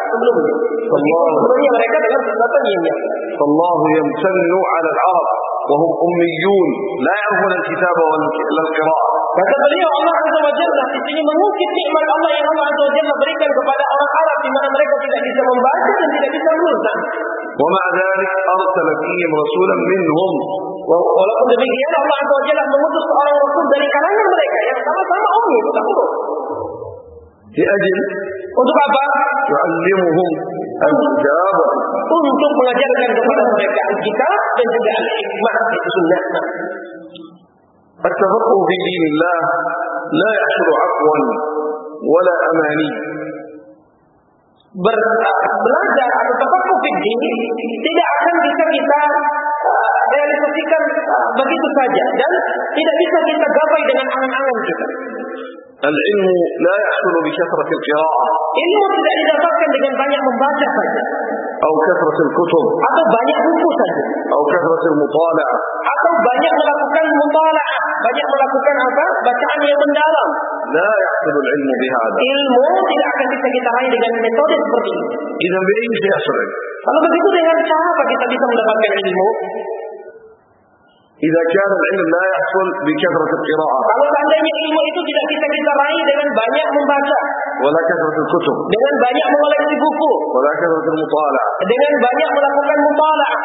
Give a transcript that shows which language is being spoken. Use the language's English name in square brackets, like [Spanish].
[Indonesian] Sebelumnya mereka dalam kesesatan yang nyata. [Arabic] فالله يمتن على العرب وهم أميون لا يعرفون الكتاب ولا القراءة. [Indonesian] Kata beliau Allah Azza wa Jalla di sini mengukir nikmat Allah yang Allah Azza wa Jalla berikan kepada orang Arab di mana mereka tidak bisa membaca dan tidak bisa menulis. [Arabic] ومع ذلك أرسل فيهم رسولا منهم. [Indonesian] Walaupun demikian, Allah Azza wa Jalla memutus seorang rasul dari kalangan mereka yang sama-sama ummi, bukan huruf. [Arabic] لأجل [Indonesian] untuk apa? [Arabic] يعلمهم الكتاب [Indonesian] untuk mengajarkan kepada mereka Alkitab dan juga Al-Hikmah itu sunnah. [Arabic] التفقه في دين الله لا يحصل عفوا ولا أماني. [Indonesian] Belajar atau tafakkur fi din tidak akan bisa kita realisasikan begitu saja dan tidak bisa kita gapai dengan angan-angan kita. [Arabic] العلم لا يحصل بكثرة القراءة. [Indonesian] Ilmu tidak didapatkan dengan banyak membaca saja. [Arabic] أو كثرة الكتب. [Indonesian] Atau banyak buku saja. [Arabic] أو كثرة المطالعة. [Indonesian] Atau banyak melakukan مطالعة. Banyak melakukan apa? Bacaan yang mendalam. [Arabic] لا يحصل العلم بهذا. [Indonesian] Ilmu tidak akan bisa kita raih dengan metode seperti ini. [Arabic] إذا بأي شيء يحصل العلم. [Indonesian] Kalau begitu dengan cara apa kita bisa mendapatkan ilmu? [Arabic] إذا كان العلم لا يحصل بكثرة القراءة. [Indonesian] Kalau seandainya ilmu itu tidak bisa kita raih dengan banyak membaca. [Arabic] ولا كثرة الكتب. [Indonesian] Dengan banyak mengoleksi buku. [Arabic] ولا كثرة المطالعة. [Indonesian] Dengan banyak melakukan مطالعة.